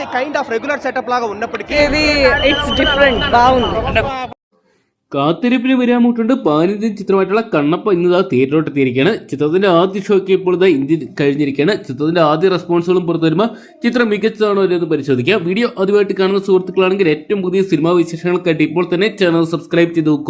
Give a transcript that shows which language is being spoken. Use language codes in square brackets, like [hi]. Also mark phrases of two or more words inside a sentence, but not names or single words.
[en] kind of regular setup [te] లాగా ఉన్నప్పటికీ [en] It's different బాగుంది. [ml] കാത്തിരിപ്പിന് വിരാമൂട്ടുണ്ട് പാനിന്ത്യൻ ചിത്രമായിട്ടുള്ള കണ്ണപ്പ ഇന്ന് തിയേറ്ററിലോട്ട് എത്തിയിരിക്കുകയാണ്. ചിത്രത്തിന്റെ ആദ്യ ഷോയ്ക്ക് ഇപ്പോൾ ഇന്ത്യ കഴിഞ്ഞിരിക്കുകയാണ്. ചിത്രത്തിന്റെ ആദ്യ റെസ്പോൺസുകളും പുറത്തു വരുമ്പോൾ ചിത്രം മികച്ചതാണോ എന്ന് പരിശോധിക്കാം. വീഡിയോ ആദ്യമായിട്ട് കാണുന്ന സുഹൃത്തുക്കളാണെങ്കിൽ ഏറ്റവും പുതിയ സിനിമാ വിശേഷങ്ങൾക്കായിട്ട് ഇപ്പോൾ തന്നെ ചാനൽ സബ്സ്ക്രൈബ് ചെയ്ത് നോക്കുക.